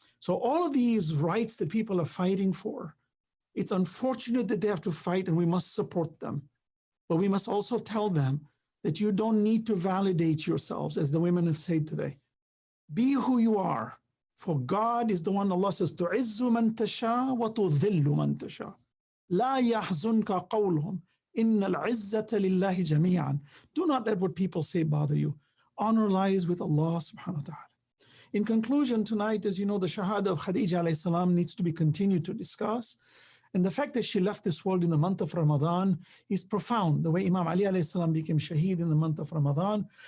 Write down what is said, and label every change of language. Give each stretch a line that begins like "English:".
English: So all of these rights that people are fighting for, it's unfortunate that they have to fight, and we must support them. But we must also tell them that you don't need to validate yourselves, as the women have said today. Be who you are, for God is the one. Allah says,
Arabic: تُعِزُّ مَن تَشَاءُ وَتُذِلُّ مَن تَشَاءُ لَا يَحْزُنْكَ قَوْلُهُم إِنَّ الْعِزَّةَ لِلَّهِ جَمِيعًا.
English: Do not let what people say bother you. Honor lies with Allah subhanahu wa ta'ala. In conclusion, tonight, as you know, the Shahada of Khadija alayhi salam needs to be continued to discuss. And the fact that she left this world in the month of Ramadan is profound, the way Imam Ali alayhi salam became shaheed in the month of Ramadan.